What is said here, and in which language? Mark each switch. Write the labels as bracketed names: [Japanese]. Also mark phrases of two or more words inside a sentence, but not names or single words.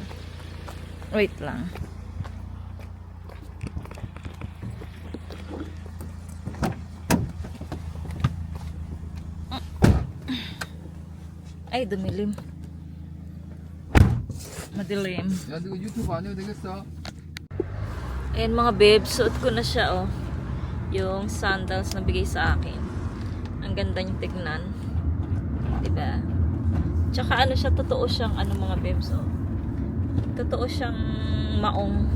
[Filipino] Wait lang. Ay, dumilim. Madilim. [Korean] 야, 너 유튜브 안 해도 되겠어? [Filipino] Ayan mga babes, suot ko na siya oh. Yung sandals na bigay sa akin. Ang ganda niyang tignan. Diba? Tsaka ano siya, totoo siyang ano mga babes oh. Totoo siyang maong.